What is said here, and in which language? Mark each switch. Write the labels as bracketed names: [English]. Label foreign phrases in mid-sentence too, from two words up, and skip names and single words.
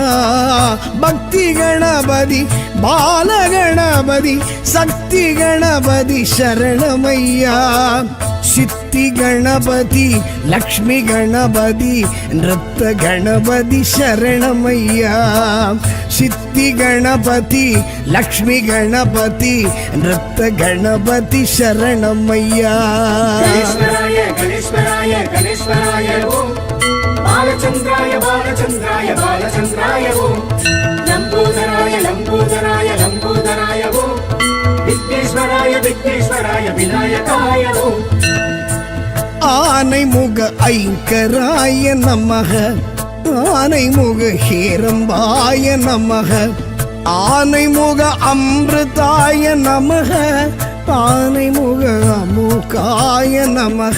[Tamil] பக்தி கணபதி பாலகணபதி சக்தி கணபதி சரணமையா சித்தி கணபதி லக்ஷ்மி கணபதி நிருத்த கணபதி சரணமையா சித்தி கணபதி லக்ஷ்மி கணபதி நிருத்த கணபதி சரணமையா [Sanskrit] गणेश्वराय गणेश्वराय गणेश्वराय ओम बालचंद्राय बालचंद्राय बालचंद्राय ओम लंबोदराय लंबोदराय लंबोदराय ओम विघ्नेश्वराय विघ्नेश्वराय विनायकाय ओम [Tamil] ஆனைமுக ஐங்கராய நமக ஆனைமுக ஹேரம்பாய நமக ஆனைமுக அமிர்தாய நமக ஆனைமுக அமுகாய நமக